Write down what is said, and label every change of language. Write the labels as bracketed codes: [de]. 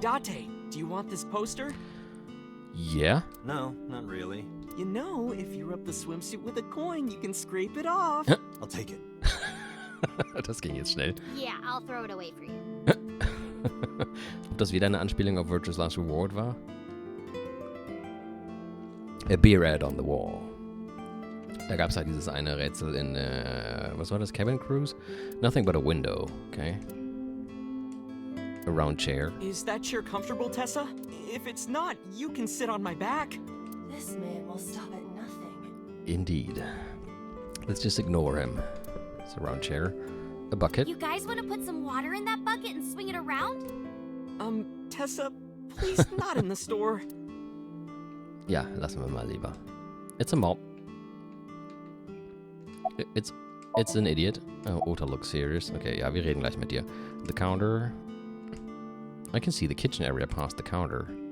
[en] hey, Date, do you want this poster? Yeah? No, not really. You know, if you rub the swimsuit with a coin, you can scrape it off. I'll take it. [de] Das ging jetzt schnell. [en] Yeah, I'll throw it away for you. [de] Ob das wieder eine Anspielung auf Virtue's Last Reward war? [en] A beer ad on the wall. [de] Da gab es halt dieses eine Rätsel in, was war das? [en] Cabin Cruise? Nothing but a window, okay. A round chair. Is that chair comfortable, Tessa? If it's not, you can sit on my back. This man will stop at nothing. Indeed. Let's just ignore him. It's a round chair. A bucket. You guys want to put some water in that bucket and swing it around? Tessa, please not in the store. [de] Ja, lassen wir mal lieber. [en] It's a mop. It's an idiot. Oh, Ota looks serious. Okay, [de] ja, wir reden gleich mit dir. [en] The counter. I can see the kitchen area past the counter.